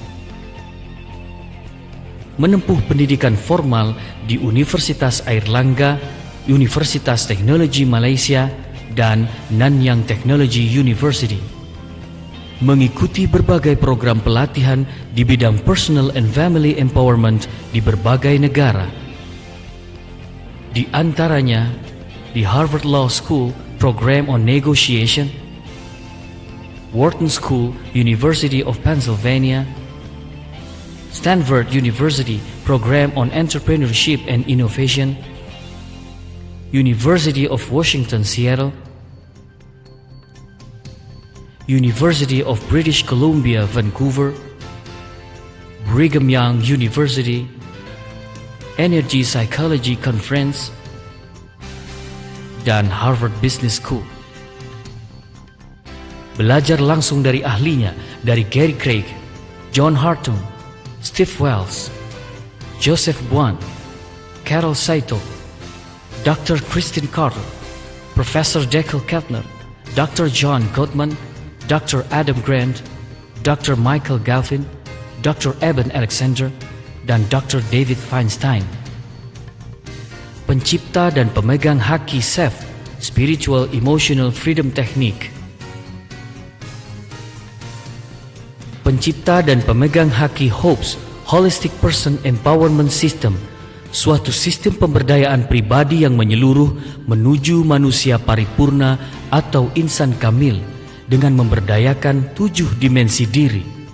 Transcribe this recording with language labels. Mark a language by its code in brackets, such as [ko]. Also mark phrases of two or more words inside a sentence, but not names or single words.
[id] Menempuh pendidikan formal di Universitas Airlangga, Universitas Teknologi Malaysia, dan Nanyang Technology University. Mengikuti berbagai program pelatihan di bidang [en] personal and family empowerment [id] di berbagai negara. Di antaranya di Harvard Law School Program on Negotiation, Wharton School, University of Pennsylvania, Stanford University Program on Entrepreneurship and Innovation, University of Washington, Seattle, University of British Columbia, Vancouver, Brigham Young University, Energy Psychology Conference, dan Harvard Business School. Belajar langsung dari ahlinya, dari Gary Craig, John Hartung, Steve Wells, Joseph Buan, Carol Saito, Dr. Christine Carter, Professor Deckel Keltner, Dr. John Gottman, Dr. Adam Grant, Dr. Michael Galvin, Dr. Eben Alexander, dan Dr. David Feinstein. Pencipta dan pemegang haki SEFT, Spiritual Emotional Freedom Technique. Pencipta dan pemegang haki HOPES, Holistic Person Empowerment System, suatu sistem pemberdayaan pribadi yang menyeluruh menuju manusia paripurna atau insan kamil dengan memberdayakan 7 dimensi diri,